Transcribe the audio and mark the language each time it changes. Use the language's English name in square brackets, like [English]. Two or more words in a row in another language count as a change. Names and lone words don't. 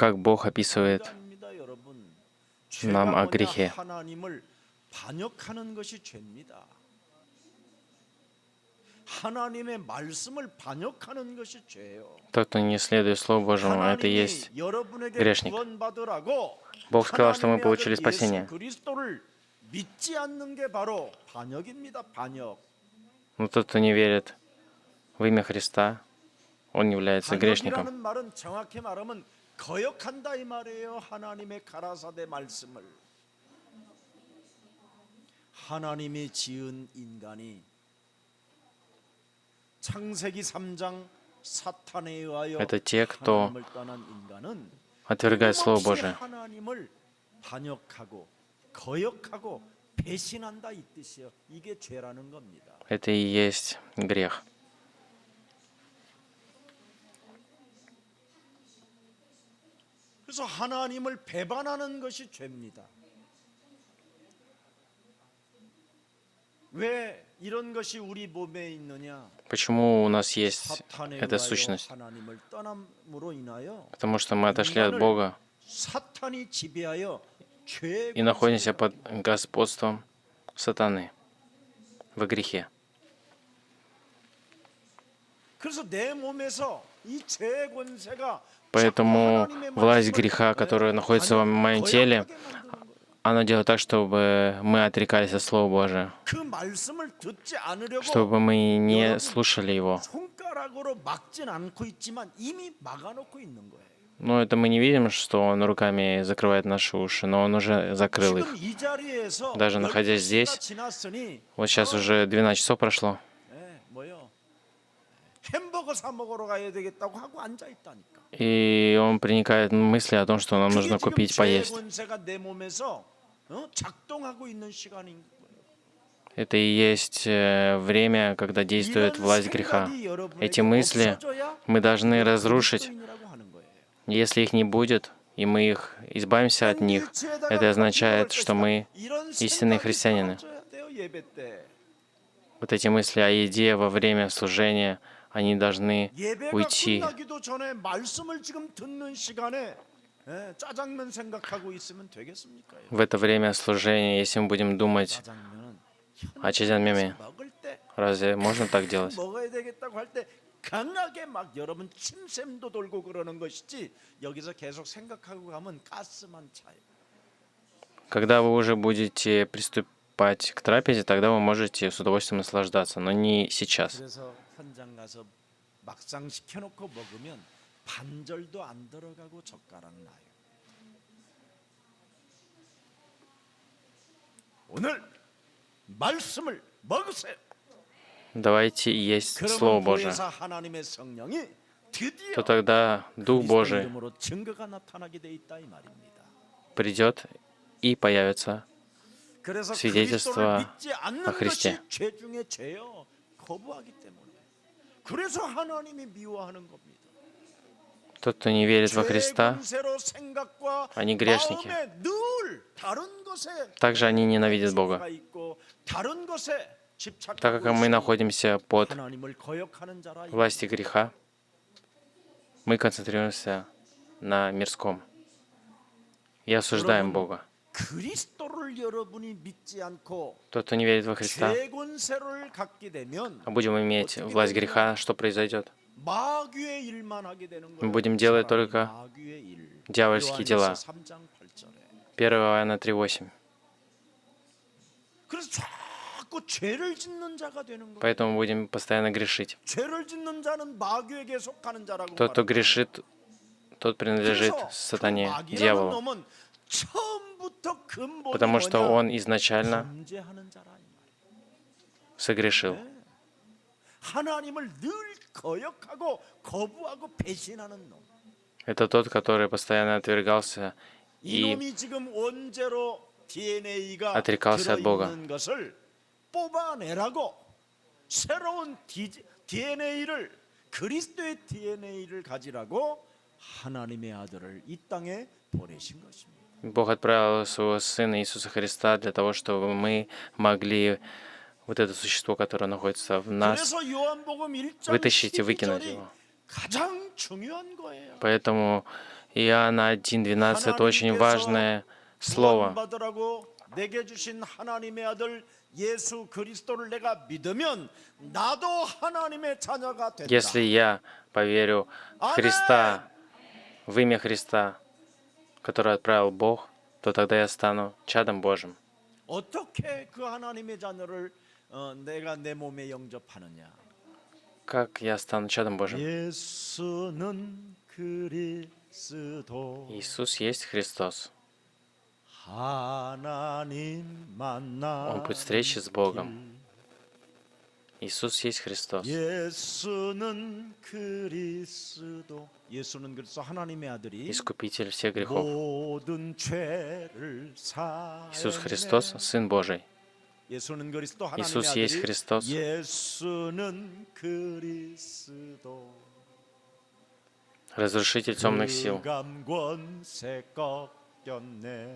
[Russian] Как Бог описывает [Korean] 아닙니다, 여러분. [Russian] нам [Korean] 죄가 [Russian] о [Korean] 뭐냐? [Russian] грехе. [Korean] 하나님을 반역하는 것이 죄입니다. 하나님의 말씀을 반역하는 것이 죄예요. [Russian] Тот, кто не следует Слову Божьему, это и есть [Korean] 하나님이 여러분에게 [Russian] грешник. [Korean] 구원받으라고 [Russian] Бог сказал, что мы [Korean] 하나님의 [Russian] получили [Korean] 아들 예수 [Russian] спасение. [Korean] 그리스도를 믿지 않는 게 바로 반역입니다. 반역. [Russian] Но тот, кто не верит в имя Христа, он является грешником. [Korean] 반역이라는 말은 정확히 말하면 거역한다 이 말이에요. 하나님의 가라사대 말씀을. 하나님이 지은 인간이 창세기 3장 사탄에 의하여 [Russian] Это те, кто [Korean] 하나님을 떠난 인간은 [Russian] отвергает Слово [Korean] 끊임없이 [Russian] Божие. [Korean] 하나님을 반역하고 거역하고 배신한다 이 뜻이에요. 이게 죄라는 겁니다. [Russian] Это и есть грех. [Korean] 그래서 하나님을 배반하는 것이 죄입니다. 왜 이런 것이 우리 몸에 있느냐? [Russian] Почему у нас есть [Korean] 사탄에 [Russian] эта [Korean] 의하여 [Russian] сущность? [Korean] 하나님을 떠남으로 인하여 [Russian] Потому что мы отошли от Бога [Korean] 사탄이 지배하여 죄의 [Russian] и находимся под господством сатаны в грехе. [Korean] 그래서 내 몸에서 이 죄의 권세가 [Russian] Поэтому власть греха, которая находится в моем теле, она делает так, чтобы мы отрекались от Слова Божия, [Korean] 그 말씀을 듣지 않으려고 [Russian] чтобы мы не слушали Его. [Korean] 손가락으로 막진 않고 있지만 이미 막아놓고 있는 거예요. [Russian] Но это мы не видим, что Он руками закрывает наши уши, но Он уже закрыл их. [Korean] 지금 이 자리에서 [Russian] Даже находясь [Korean] 12시가 [Russian] здесь, [Korean] 지났으니 [Russian] вот сейчас уже 12 часов прошло, [Korean] 뭐요? 햄버거 사 먹으러 가야 되겠다고 하고 앉아 있다니까. [Russian] и он проникает в мысли о том, что нам нужно [Korean] 그게 지금 [Russian] купить, [Korean] 죄의 [Russian] поесть. [Korean] 권세가 내 몸에서 작동하고 있는 시간인 거예요. [Russian] Это и есть время, когда действует [Korean] 이런 [Russian] власть греха. [Korean] 생각이 여러분에게 [Russian] Эти мысли [Korean] 없어져야 [Russian] мы должны разрушить. [Korean] 그리스도인이라고 하는 거예요. [Russian] Если их не будет, и мы их избавимся от них, это означает, что мы [Korean] 이런 [Russian] истинные [Korean] 생각이 [Russian] христианины. [Korean] 사라져야 돼요, 예배 때. [Russian] Вот эти мысли о еде во время служения, они должны [Korean] 예배가 [Russian] уйти. [Korean] 끝나기도 전에 말씀을 지금 듣는 시간에 짜장면 생각하고 있으면 되겠습니까? [Russian] В это время служения, если мы будем думать [Korean] 짜장면은 [Russian] о чаджанмеме, [Korean] 먹을 때 [Russian] разве можно так делать? [Korean] 먹어야 되겠다고 할 때 강하게 막 여러분 침샘도 돌고 그러는 것이지 여기서 계속 생각하고 가면 가스만 차요. [Russian] Когда вы уже будете приступать к трапезе, тогда вы можете с удовольствием наслаждаться, но не сейчас. [Korean] 그래서 현장 가서 막상 시켜놓고 먹으면 반절도 안 들어가고 젓가락 나요. 오늘 말씀을 먹으세요. [Russian] Давайте есть Слово [Korean] 그러면 [Russian] Божие. [Korean] 그래서 하나님의 성령이 드디어 [Russian] То тогда Дух [Korean] 그리스도 [Russian] Божий [Korean] 이름으로 증거가 나타나게 돼 있다 이 말입니다. [Russian] придет и появится [Korean] 그래서 [Russian] свидетельство [Korean] 그리스도를 믿지 않는 [Russian] о Христе. [Korean] 것이 죄 중에 죄요. 거부하기 때문에. 그래서 하나님이 미워하는 겁니다. [Russian] Тот, кто не верит во [Korean] 죄의 [Russian] Христа, [Korean] 권세로 생각과 [Russian] они грешники. [Korean] 마음에 늘 다른 것에 [Russian] Также они ненавидят Бога. [Korean] 생각이 있고 다른 것에 집착하고 [Russian] Так как мы [Korean] 있으니 [Russian] находимся под [Korean] 하나님을 거역하는 자라 이 [Russian] властью греха, мы концентрируемся на мирском и осуждаем Бога. [Korean] 그리스도를 여러분이 믿지 않고 [Russian] Тот, кто не верит во Христа, [Korean] 죄 권세를 갖게 되면 [Russian] а будем иметь власть греха, что произойдет? [Korean] 마귀의 일만 하게 되는 거예요. [Russian] Мы будем делать только [Korean] 마귀의 일. [Russian] дьявольские дела. [Korean] 3장 8절에. [Russian] 1 Иоанна 3:8. [Korean] 그래서 자꾸 죄를 짓는 자가 되는 거예요. [Russian] Поэтому будем постоянно грешить. [Korean] 죄를 짓는 자는 마귀에게 속하는 자라고 [Russian] Тот, кто [Korean] 말합니다. [Russian] грешит, тот принадлежит [Korean] 그래서 [Russian] сатане, [Korean] 그 마귀라는 [Russian] дьяволу, [Korean] 놈은 처음부터 근본이 [Russian] потому что [Korean] 뭐냐? [Russian] он изначально [Korean] 범죄하는 자라 이 말이에요. [Russian] согрешил. [Korean] 하나님을 늘 거역하고 거부하고 배신하는 놈. [Russian] Это тот, который постоянно отвергался и [Korean] 이놈이 지금 원죄로 DNA가 [Russian] отрекался от Бога. [Korean] 들어있는 것을 뽑아내라고 새로운 DNA를 그리스도의 DNA를 가지라고 하나님의 아들을 이 땅에 보내신 것입니다. [Russian] Бог отправил своего Сына Иисуса Христа для того, чтобы мы могли вот это существо, которое находится в нас, [Korean] 그래서 요한복음 1장 [Russian] вытащить и выкинуть [Korean] 12절이 [Russian] его. [Korean] 가장 중요한 거예요. [Russian] Поэтому Иоанна 1:12 это очень важное слово. [Korean] 구원받으라고 내게 주신 하나님의 아들 예수 그리스도를 내가 믿으면 나도 하나님의 자녀가 된다. [Russian] Если я поверю в Христа, в имя Христа, которое отправил Бог, то тогда я стану чадом Божьим. [Korean] 어떻게 그 하나님의 자녀를 내가 내 몸에 영접하느냐? [Russian] Как я стану чадом Божьим? [Korean] 예수는 그리스도 [Russian] Иисус есть Христос. [Korean] 하나님 만나 [Russian] Он путь встречи с Богом. Иисус есть Христос. [Korean] 예수는 그리스도 예수는 그리스도 하나님의 아들이 [Russian] Искупитель всех грехов. [Korean] 모든 죄를 [Russian] Иисус [Korean] 사하네. [Russian] Христос, Сын Божий. [Korean] 예수는 그리스도 하나님의 [Russian] Иисус [Korean] 아들이 [Russian] есть Христос. [Korean] 예수는 그리스도 [Russian] Разрушитель темных сил. [Korean] 감권세 꺾였네.